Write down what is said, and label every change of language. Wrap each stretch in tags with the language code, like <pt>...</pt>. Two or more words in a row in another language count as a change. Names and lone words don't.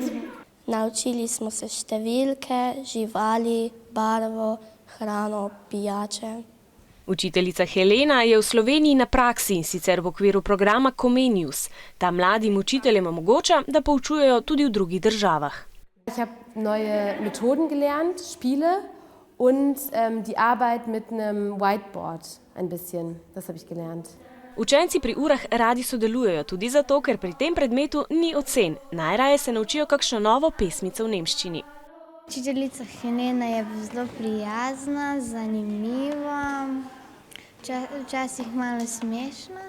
<sl>Naučili smo se številke, živali, barvo, hrano, pijače. Učiteljica Helena je v Sloveniji na praksi, in sicer v okviru programa Comenius. Ta mladim učiteljem omogoča, da poučujejo tudi v drugih državah.</sl> <de>Ich habe neue Methoden gelernt, Spiele und die Arbeit mit einem Whiteboard ein bisschen. Das habe ich gelernt.</de> <sl>Učenci pri urah radi sodelujejo tudi zato, ker pri tem predmetu ni ocen. Najraje se naučijo kakšno novo pesmico v nemščini. Učiteljica Helena je zelo prijazna, zanimiva, včasih malo smešna.</sl>